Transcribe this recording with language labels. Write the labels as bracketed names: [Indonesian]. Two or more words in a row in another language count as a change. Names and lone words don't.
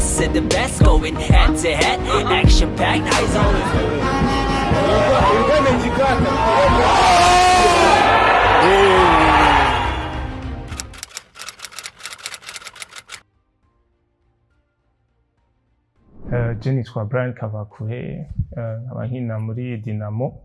[English] with the best, going head to head, action packed, eyes on the [Rundi] Je nitwa Brian Kavakure, nkaba nkina muri Dynamo.